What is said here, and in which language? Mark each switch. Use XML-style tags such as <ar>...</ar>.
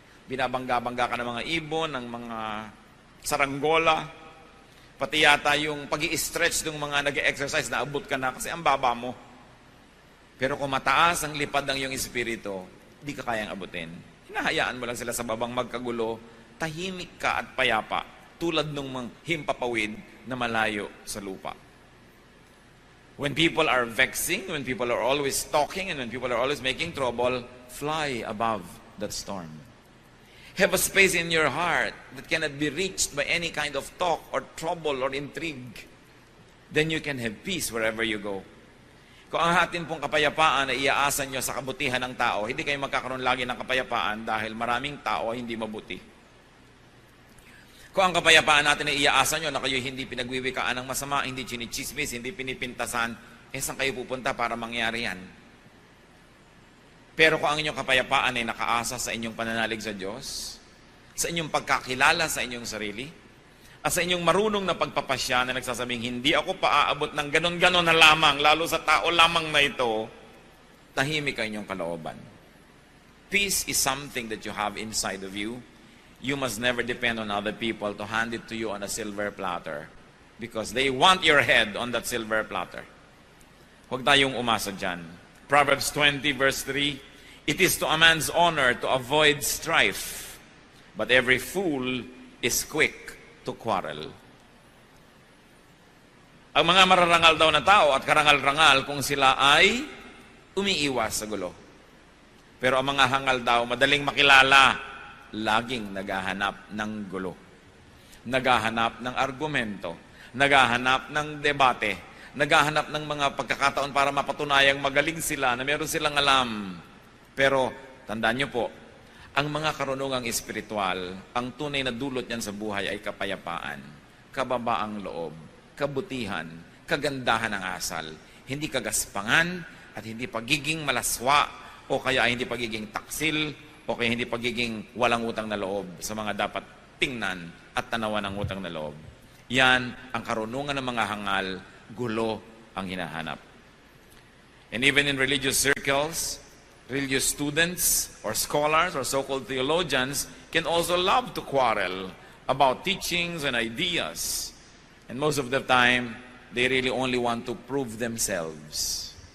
<tl>Binabangga-bangga ka ng mga ibon, ng mga saranggola, pati yata yung pag-i-stretch ng mga nag-exercise na abot ka na kasi ang baba mo. Pero kung mataas ang lipad ng iyong espiritu, di ka kayang abutin. Hinahayaan mo lang sila sa babang magkagulo, tahimik ka at payapa, tulad ng mga himpapawid na malayo sa lupa.</tl> <en>When people are vexing, when people are always talking, and when people are always making trouble, fly above that storm. Have a space in your heart that cannot be reached by any kind of talk or trouble or intrigue. Then you can have peace wherever you go.</en> <tl>Kung ang atin pong kapayapaan ay iaasan nyo sa kabutihan ng tao, hindi kayo magkakaroon lagi ng kapayapaan dahil maraming tao ay hindi mabuti. Kung ang kapayapaan natin ay iaasan nyo na kayo hindi pinagwiwikaan ng masama, hindi chinichismis, hindi pinipintasan, saan kayo pupunta para mangyari yan? Pero kung ang inyong kapayapaan ay nakaasa sa inyong pananalig sa Diyos, sa inyong pagkakilala sa inyong sarili, at sa inyong marunong na pagpapasya na nagsasabing, hindi ako paaabot ng ganon-ganon na lamang, lalo sa tao lamang na ito, tahimik ang inyong kalooban.</tl> <en>Peace is something that you have inside of you. You must never depend on other people to hand it to you on a silver platter because they want your head on that silver platter.</en> <tl>Huwag tayong umasa dyan.</tl> <en>Proverbs 20 verse 3, it is to a man's honor to avoid strife, but every fool is quick to quarrel.</en> <tl>Ang mga mararangal daw na tao at karangal-rangal kung sila ay umiiwas sa gulo. Pero ang mga hangal daw, madaling makilala, laging naghahanap ng gulo. Naghahanap ng argumento, naghahanap ng debate, naghahanap ng mga pagkakataon para mapatunayang magaling sila, na meron silang alam. Pero, tandaan nyo po, ang mga karunungang espiritual, ang tunay na dulot niyan sa buhay ay kapayapaan, kababaang loob, kabutihan, kagandahan ng asal, hindi kagaspangan at hindi pagiging malaswa o kaya hindi pagiging taksil o kaya hindi pagiging walang utang na loob sa mga dapat tingnan at tanawan ng utang na loob. Yan ang karunungan ng mga hangal, gulo ang hinahanap.</tl> <en>And even in religious circles, religious students or scholars or so-called theologians can also love to quarrel about teachings and ideas. And most of the time, they really only want to prove themselves.</en>